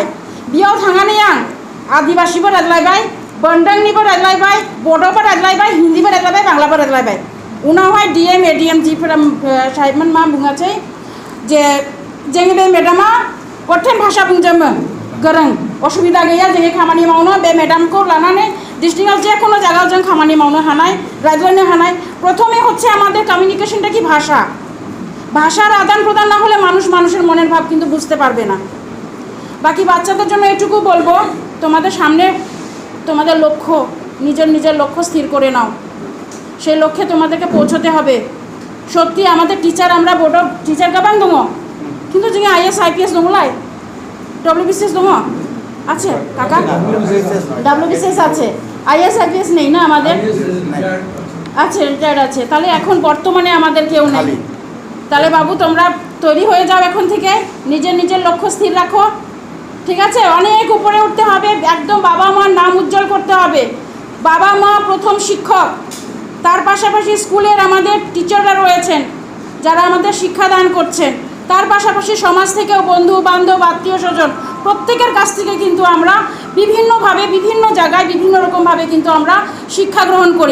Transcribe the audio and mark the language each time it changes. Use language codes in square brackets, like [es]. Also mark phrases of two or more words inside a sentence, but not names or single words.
[brx] बेयाव थांनानै आं आदिबासिबो रायज्लायबाय, बोन्दोंनिबो रायज्लायबाय, बड'बो रायज्लायबाय, हिन्दीबो रायज्लायबाय, बांलाबो रायज्लायबाय। उनावहाय डिएम एडिएम जिफोरा साहेबमोन मा बुङासै जे जोंनि बे मेडामा कठिन भाषा बुंजोबो गोरों, असुबिदा गैया जोंनि खामानि मावनो। बे मेडामखौ लानानै डिस्ट्रिक्टआव [bn] যে কোনো জায়গায় [brx] जों खामानि मावनो हानाय, रायज्लायनो हानाय। [bn] प्रथमे হচ্ছে আমাদের কমিউনিকেশনটা কি ভাষা, ভাষার আদান প্রদান না হলে মানুষ মানুষের মনের ভাব কিন্তু বুঝতে পারবে না। বাকি বাচ্চাদের জন্য এটুকু বলবো, তোমাদের সামনে তোমাদের লক্ষ্য, নিজের নিজের লক্ষ্য স্থির করে নাও, সেই লক্ষ্যে তোমাদেরকে পৌঁছতে হবে। সত্যি আমাদের টিচার, আমরা বোর্ড টিচার [brx] गाबान दं, [bn] কিন্তু [brx] जोंनि आइएस आइपिएस दङलाय, डब्लिउबिसिएस दङ [bn] আছে কাকা, डब्लिउबिसिएस আছে, [en] IAS IPS [bn] নেই না আমাদের, আছে রিটায়ার্ড আছে। তাহলে এখন বর্তমানে আমাদের কেউ নেই। তাহলে বাবু তোমরা তৈরি হয়ে যাও, এখন থেকে নিজের নিজের লক্ষ্য স্থির রাখো, ঠিক আছে? অনেক উপরে উঠতে হবে, একদম বাবা মার নাম উজ্জ্বল করতে হবে। বাবা মা প্রথম শিক্ষক, তার পাশাপাশি স্কুলের আমাদের টিচাররা রয়েছেন যারা আমাদের শিক্ষাদান করছেন, তার পাশাপাশি সমাজ থেকেও বন্ধু বান্ধব আত্মীয় স্বজন প্রত্যেকের কাছ থেকে কিন্তু আমরা বিভিন্নভাবে বিভিন্ন জায়গায় বিভিন্ন রকমভাবে কিন্তু আমরা শিক্ষা গ্রহণ করি।